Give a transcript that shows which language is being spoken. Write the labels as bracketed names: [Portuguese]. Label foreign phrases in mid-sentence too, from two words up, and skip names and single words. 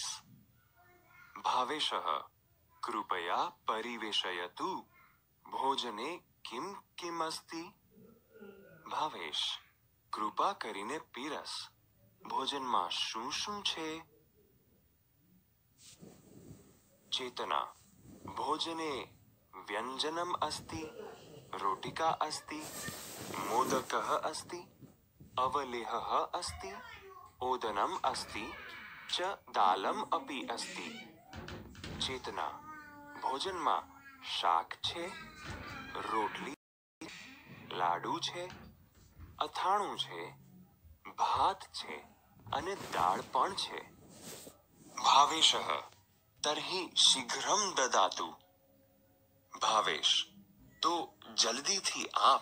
[Sanskrit] भावेशः. कृपया परिवेशयतु. भोजने किम् किम् अस्ति? भावेश. [Gujarati] કૃપા કરીને પીરસ. ભોજનમાં શું શું છે? ચેતના. [Sanskrit] ભોજને व्यञ्जनम् अस्ति, रोटिका अस्ति, मोदकः अस्ति, अवलेहः अस्ति, ओदनम् अस्ति, च दालम् अपि अस्ति। [Gujarati] चेतना भोजનમાં શાક છે, રોટલી, લાડુ છે, અથાણું છે, ભાત છે અને દાળ પણ છે. [Sanskrit] भावेशः तर्हि शीघ्रम् ददातु. [Gujarati] ભાવેશ તો જલ્દીથી આપ.